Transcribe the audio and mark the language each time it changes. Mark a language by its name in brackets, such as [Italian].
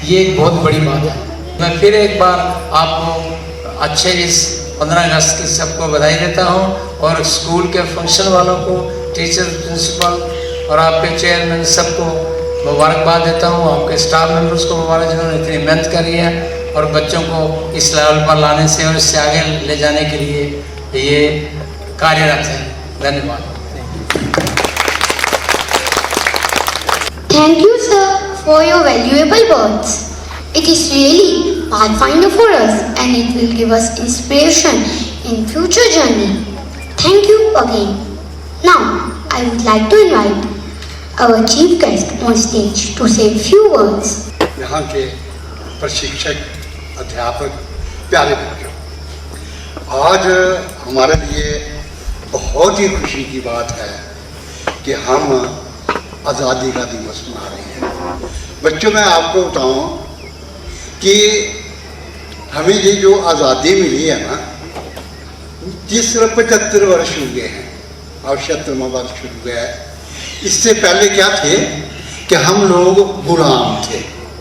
[Hindi] ये एक बहुत बड़ी बात है। मैं फिर एक बार आपको अच्छे इस 15 अगस्त की सबको बधाई देता हूँ और स्कूल के फंक्शन वालों को, टीचर, प्रिंसिपल और आपके चेयरमैन सबको मुबारकबाद देता हूँ। आपके स्टाफ मेंबर्स को मुबारक, जिन्होंने इतनी मेहनत करी है और बच्चों को इस लेवल पर लाने से और इससे आगे ले जाने के लिए ये कार्यरत है। धन्यवाद। [English] Thank you, sir, for your valuable words. It is really pathfinder for us and it will give us inspiration in future journey. Thank you again. Now, I would like to invite our chief guest on stage to say a few words. [Hindi] यहाँ के प्रशिक्षक, अध्यापक, प्यारे बच्चों, आज हमारे लिए बहुत ही खुशी की बात है कि हम आज़ादी का दिवस मना रहे हैं। बच्चों, मैं आपको बताऊं कि हमें ये जो आज़ादी मिली है ना, जिस तरह 75 वर्ष हुए हैं और 76वां वर्ष शुरू हुआ है, इससे पहले क्या थे कि हम लोग गुलाम थे।